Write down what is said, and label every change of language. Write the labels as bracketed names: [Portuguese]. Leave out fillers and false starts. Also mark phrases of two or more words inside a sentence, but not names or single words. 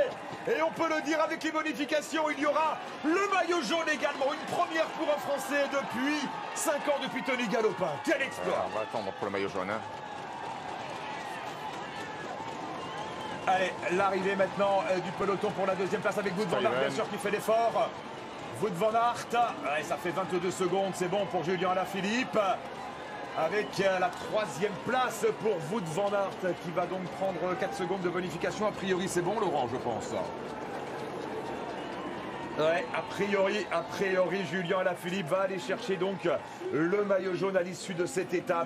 [French] Et on peut le dire avec les bonifications, il y aura le maillot jaune également. Une première pour un Français depuis 5 ans, depuis Tony Galopin. Quel exploit. On va attendre pour le maillot jaune. Hein. Allez, l'arrivée maintenant du peloton pour la 2e place avec Wout van Aert, bien sûr, qui fait l'effort. Wout van Aert, ouais, ça fait 22 secondes, c'est bon pour Julien Lafilippe. Avec la 3e place pour Wout van Aert, qui va donc prendre 4 secondes de bonification. A priori, c'est bon, Laurent, je pense. Ouais, a priori, Julien Alaphilippe va aller chercher donc le maillot jaune à l'issue de cette étape.